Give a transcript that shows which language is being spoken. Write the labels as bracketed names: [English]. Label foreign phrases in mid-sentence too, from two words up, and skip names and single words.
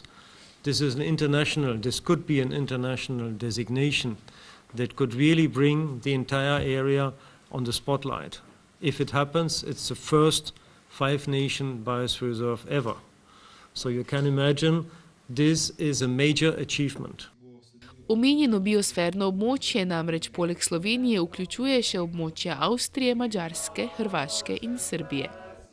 [English] This is this could be an international designation that could really bring the entire area on the spotlight. If it happens, it's the first 5-nation biosphere reserve ever. So you can imagine this is a major achievement. [Slovenian] Omenjeno biosferno območje namreč poleg Slovenije vključuje še območja Avstrije, Madžarske, Hrvaške in Srbije.